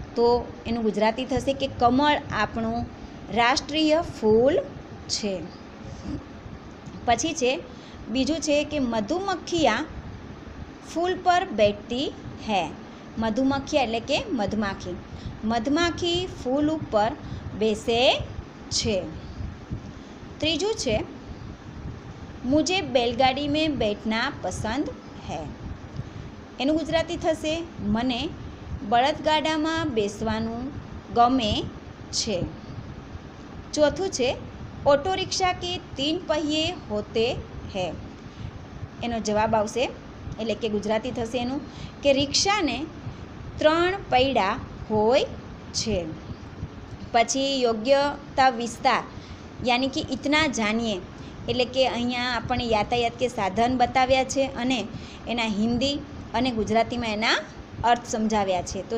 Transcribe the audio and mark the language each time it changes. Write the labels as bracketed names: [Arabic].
[Gujarati] તો એનું ગુજરાતી થશે કે કમળ આપણું રાષ્ટ્રીય ફૂલ છે। પછી છે બીજું છે કે [Hindi] મધુમક્ખિયા ફૂલ પર બેઠતી હૈ। [Gujarati] મધુમક્ખિયા એટલે કે મધમાખી, મધમાખી ફૂલ ઉપર બેસે છે। ત્રીજું છે [Hindi] મુझे बैलगाड़ी में बैठना पसंद है। [Gujarati] એનું ગુજરાતી થશે મને બળદગાડામાં બેસવાનું ગમે છે। ચોથું છે [Hindi] ऑटो रिक्शा के 3 पहिए होते हैं। [Gujarati] એનો જવાબ આવશે એટલે કે ગુજરાતી થશે એનું કે રિક્ષાને 3 પૈડા હોય છે। પછી યોગ્યતા વિસ્તાર યાની કે ઇતના જાણીએ એટલે કે અહીંયા આપણે યાતાયાત કે સાધન બતાવ્યા છે અને એના હિન્દી અને ગુજરાતીમાં એના અર્થ સમજાવ્યા છે।